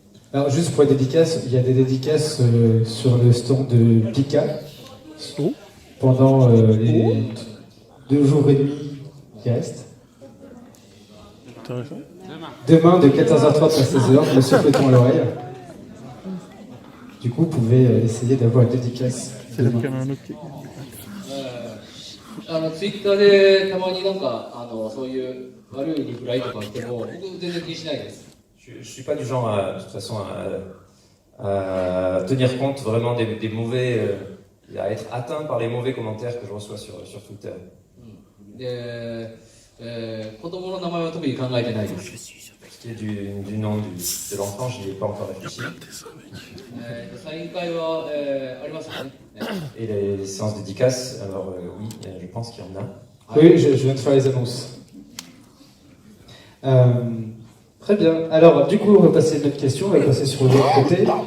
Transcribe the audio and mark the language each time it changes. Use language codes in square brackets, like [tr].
[fr] Alors, juste pour les dédicaces, il y a des dédicaces sur le stand de Pika pendant les 2 jours et demi qui restent. Intéressant. Demain, de 14h30 à 16h, le souffleton à l'oreille. Du coup, vous pouvez essayer d'avoir une dédicace. C'est le canon, ok. [ja] ツイッターでたまになんかそういう悪いリプライとか来ても僕全然気にしないです。 [fr] Je suis pas du genre, de toute façon, à tenir compte vraiment des mauvais, à être atteint par les mauvais commentaires que je reçois sur Twitter. [ja] で、子供の名前は特に考えてないです。 [fr] Ce qui est du nom de l'enfant, je n'y ai pas encore réfléchi. [ja] サイン会は、ありますよね。 [fr] Et les séances dédicaces, alors oui, je pense qu'il y en a. Oui, je viens de faire les annonces. Très bien. Alors, du coup, on va passer à une autre question. On va passer sur l'autre côté.